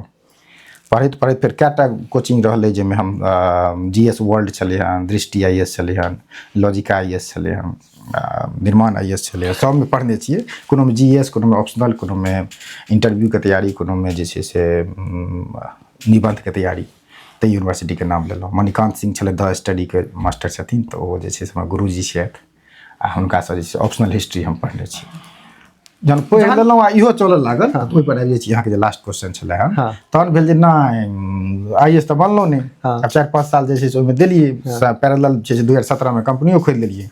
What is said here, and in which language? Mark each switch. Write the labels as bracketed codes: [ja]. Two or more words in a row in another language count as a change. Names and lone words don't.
[mai] पढ़ैत पढ़ैत फेर कएटा कोचिंग रहलै, जाहिमे हम GS वर्ल्ड छलै हन, दृष्टि IAS छलै हन, लॉजिका IAS छलै हन, निर्माण IAS छलै हन। सबमे पढ़ने छियै, कोनो में GS, कोनो में ऑप्शनल, कोनो में इंटरव्यू के तैयारी, कोनो में जे छै से निबंध के तैयारी। तऽ यूनिवर्सिटी के नाम लेलहुँ। मणिकान्त सिंह छलै द स्टडी के मास्टर छथिन, तऽ ओ जे छै से हमर गुरुजी छथि। आ हुनकासँ जे छै [en] optional history [mai] हम पढ़ने छी। जहन पढ़ि लेलहुँ आ इहो चलऽ लागल, ओहिपर आबि जाइ छी अहाँके जे [en] last question [mai] छलै हन। तहन भेल जे नहि IAS तऽ बनलहुँ नहि। आब 4-5 साल जे छै से ओहिमे देलियै, पैरेलल छै से 2017 में कंपनियो खोलि लेलियै।